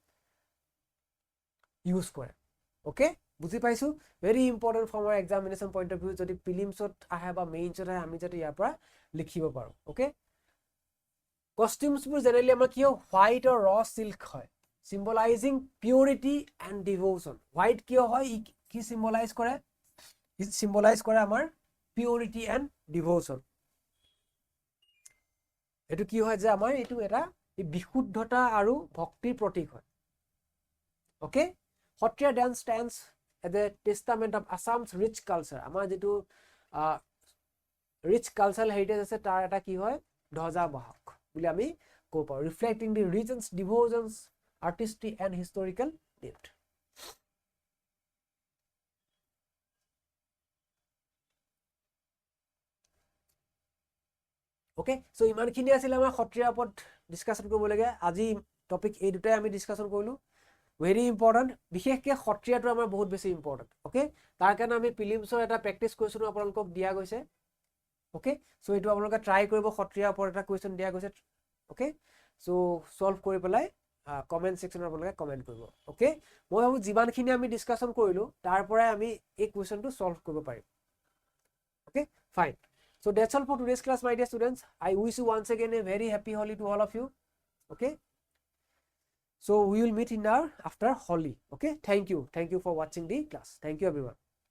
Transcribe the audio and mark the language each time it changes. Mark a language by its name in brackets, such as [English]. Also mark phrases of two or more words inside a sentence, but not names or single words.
[Assamese] ইউজ কৰে ওকে বুজি পাইছো [English] very important from our examination point of view [Assamese] যদি প্ৰিলিমছত আহে বা মেইনছত আহে আমি যাতে ইয়াৰ পৰা লিখিব পাৰোঁ ওকে কস্টিউমছবোৰ জেনেৰেলি আমাৰ কি হয় হোৱাইট আৰু [English] raw silk [Assamese] হয় [English] symbolizing purity and devotion [Assamese] হোৱাইট কিয় হয় কি চিম্বলাইজ কৰে আমাৰ [English] purity and devotion [Assamese] এইটো কি হয় যে আমাৰ এইটো এটা বিশুদ্ধতা আৰু ভক্তিৰ প্ৰতীক হয় ওকে সত্ৰীয়া ডান্স [English] stands as a testament of Assam's rich culture [Assamese] আমাৰ যেটো [English] rich cultural heritage [Assamese] আছে তাৰ এটা কি হয় ধ্বজা বাহক বুলি আমি ক'ব পাৰোঁ [English] reflecting the region's devotions artistry and historical depth [Assamese] ওকে সো ইমানখিনি আছিল আমাৰ সত্ৰীয়া ওপৰত ডিসকাশন কৰিবলগীয়া আজি টপিক এই দুটাই আমি ডিসকাশন কৰিলো [English] very important [Assamese] বিশেষকৈ সত্ৰীয়াটো আমাৰ বহুত বেছি ইম্পৰ্টেণ্ট ওকে তাৰ কাৰণে আমি প্ৰিলিমছৰ এটা [English] practice question [Assamese] আপোনালোকক দিয়া গৈছে ওকে সো এইটো আপোনালোকে ট্ৰাই কৰিব সত্ৰীয়া ওপৰত এটা কুৱেশ্যন দিয়া গৈছে ওকে সো সলভ কৰি পেলাই [English] comment section [Assamese] আপোনালোকে কমেন্ট কৰিব ওকে মই ভাবো যিমানখিনি আমি ডিসকাশন কৰিলো তাৰ পৰাই আমি এই কুৱেশ্যনটো সলভ কৰিব পাৰিম [English] okay fine so that's all for today's class my dear students I wish you once again a very happy Holi to all of you okay so we will meet in our after Holi okay thank you for watching the class thank you everyone